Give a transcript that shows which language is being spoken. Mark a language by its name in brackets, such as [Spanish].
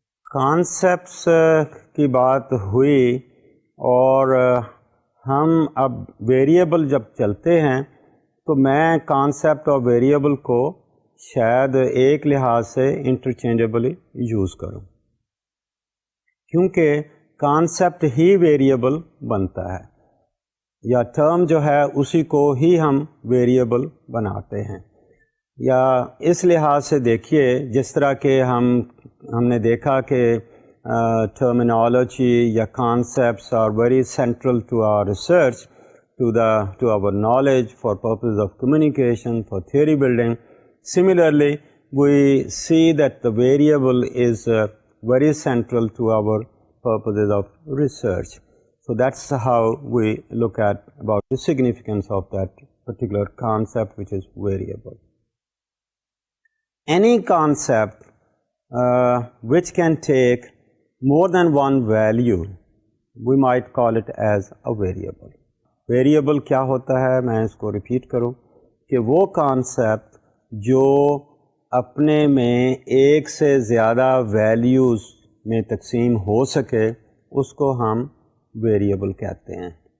[Urdu] Concepts کی بات ہوئی اور ہم اب ویریبل جب چلتے ہیں تو میں کانسیپٹ اور ویریبل کو شاید ایک لحاظ سے انٹرچینجبلی یوز کروں، کیونکہ کانسیپٹ ہی ویریبل بنتا ہے، یا ٹرم جو ہے اسی کو ہی ہم ویریبل بناتے ہیں. یا اس لحاظ سے دیکھیے، جس طرح کہ ہم نے دیکھا کہ [English] terminology یا concepts are very central to our research, to our knowledge for purposes of communication, for theory building. Similarly, we see that the variable is very central to our purposes of research. So that's how we look at about the significance of that particular concept, which is variable. Any concept which can take more than one value, we might call it as a variable. [Urdu] Variable کیا ہوتا ہے؟ میں اس کو repeat کروں کہ وہ concept جو اپنے میں ایک سے زیادہ ویلیوز میں تقسیم ہو سکے اس کو ہم ویریبل کہتے ہیں.